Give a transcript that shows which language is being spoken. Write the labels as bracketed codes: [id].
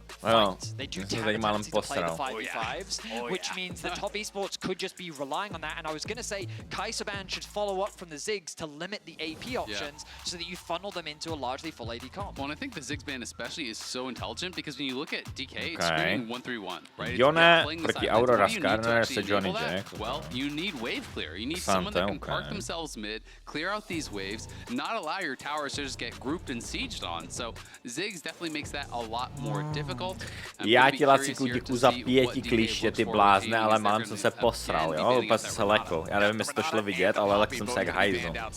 [cs] Jo, jsem se tady málem posral. [en] Which means the top esports could just be relying on that. And I was going to say, Kaiserban should follow up from the Ziggs to limit the AP options so that you funnel them into a largely full AD comp. Well, and I think the Ziggs ban especially is so intelligent because when you look at DK, it's screaming 1-3-1, right? [cs] Jone proti Aurora Skarner se Johnny Jack. [en] Well, you need wave clear. You need someone that can park themselves mid, clear out these waves, not allow your towers to just get grouped and sieged on. So Ziggs definitely makes that a lot more difficult. [cs] Já ti Laciku děkuju za 5 kliště, ty blázne, ale málem jsem se posral, jo? Úplně jsem se lekl. Já nevím, jestli to šlo vidět, ale lekl jsem se jak hajzl.